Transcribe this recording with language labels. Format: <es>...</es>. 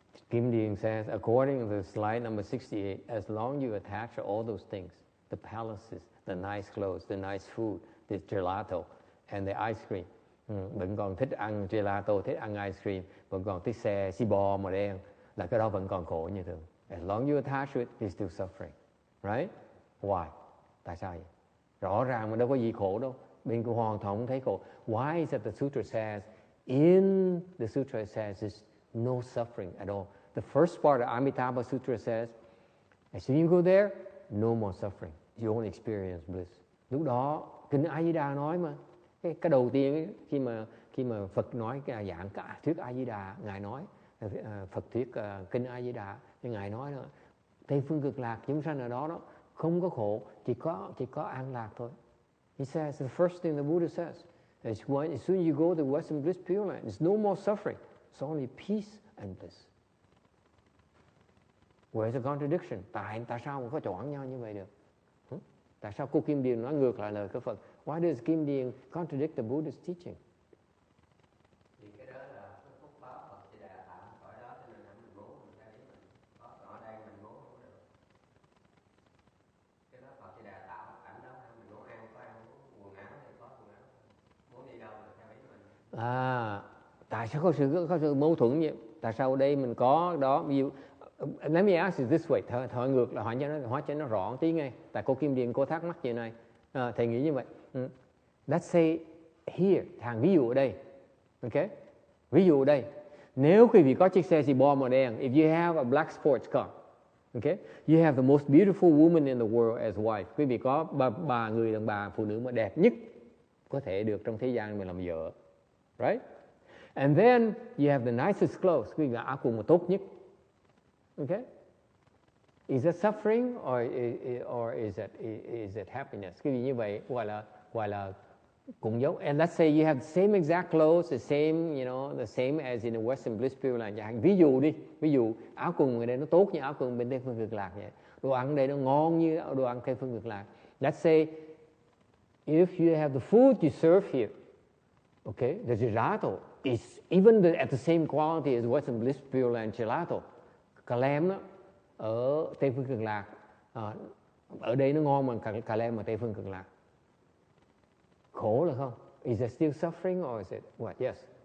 <en>Kim Điền says, according to the slide number 68, as long as you attach all those things, the palaces, the nice clothes, the nice food, the gelato, and the ice cream.</en> <vi>Vẫn còn thích ăn gelato, thích ăn ice cream, vẫn còn thích xe Cibo màu đen, là cái đó vẫn còn khổ như thường.</vi> <en>As long as you attach to it, you're still suffering. Right? Why?</en> <vi>Tại sao vậy? Rõ ràng mà đâu có gì khổ đâu. Bên của Hoàng Thống thấy khổ.</vi> <en>Why is that the sutra says, in the sutra it says is no suffering at all. The first part of Amitabha Sutra says, as soon as you go there, no more suffering. You only experience bliss.</en> <vi>Lúc đó, Kinh A Di Đà nói mà. Cái đầu tiên ấy, khi mà Phật nói cái dạng cả thuyết A Di Đà, ngài nói Phật thuyết Kinh A Di Đà, thì ngài nói đó, Tây Phương Cực Lạc chúng sanh ở đó không có khổ, chỉ có an lạc thôi.</vi> <en>He says the first thing the Buddha says is as soon as you go to Western Bliss Pure Land, there's no more suffering. It's only peace and bliss. Where's the contradiction?</en> <vi>Tại sao mà có chọn nhau như vậy được? Tại sao cô Kim Điền nói ngược lại lời của Phật?</vi> <en>Why does Kim Điền contradict the Buddha's teaching?</en> <vi>Thì cái đó là phúc báo Phật Di Đà tạo khỏi đó, cho nên mình muốn mình thấy mình có ở đây mình muốn không được. Cái đó Phật Di Đà tạo cảnh đó, mình muốn ăn có ăn, quần áo thì có quần áo, muốn đi đâu là theo ý mình. Tại sao có sự mâu thuẫn vậy? Tại sao ở đây mình có đó? Ví dụ,</vi> <en>let me ask you this way,</en> <vi>hỏi ngược là hỏi cho nó rõ tí ngay. Tại cô Kim Điền cô thắc mắc như này, thầy nghĩ như vậy.</vi> <en>Let's say here,</en> <vi>thằng ví dụ ở đây, okay? Ví dụ ở đây, nếu quý vị có chiếc xe Cibo màu đen,</vi> <en>if you have a black sports car, okay, you have the most beautiful woman in the world as wife.</en> <vi>Quý vị có ba người đàn bà phụ nữ mà đẹp nhất có thể được trong thế gian mình làm vợ, right?</vi> <en>And then you have the nicest clothes.</en> <vi>Quý vị áo quần mà tốt nhất.</vi> <en>Okay? Is that suffering or is it happiness?</en> <vi>Cái gì như vậy gọi là cũng giống.</vi> <en>And let's say you have the same exact clothes, the same, the same as in the Western Bliss Pure Land.</en> <vi>Ví dụ áo quần người đây nó tốt như áo quần bên Tây Phương Cực Lạc vậy. Đồ ăn đây nó ngon như đồ ăn Tây Phương Cực Lạc.</vi> <en>Let's say if you have the food you serve here, okay, the gelato is even at the same quality as Western Bliss Pure Land gelato.</en> <vi>Cà lem đó ở Tây Phương Cực Lạc, ở đây nó ngon mà cà lem ở Tây Phương Cực Lạc. Khổ là không?</vi> <en>Is it still suffering or is it what? Yes.</en>